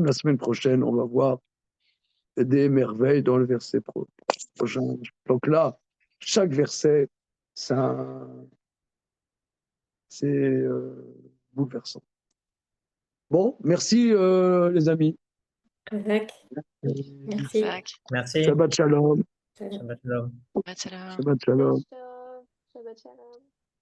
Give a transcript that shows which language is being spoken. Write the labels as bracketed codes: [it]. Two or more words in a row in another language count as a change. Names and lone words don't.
[fr] La semaine prochaine, on va voir des merveilles dans le verset prochain. Donc là, chaque verset, c'est bouleversant. Bon, merci les amis. Avec. Merci. Merci. [he] שבת שלום. שבת שלום. שבת שלום. שבת שלום. שבת שלום.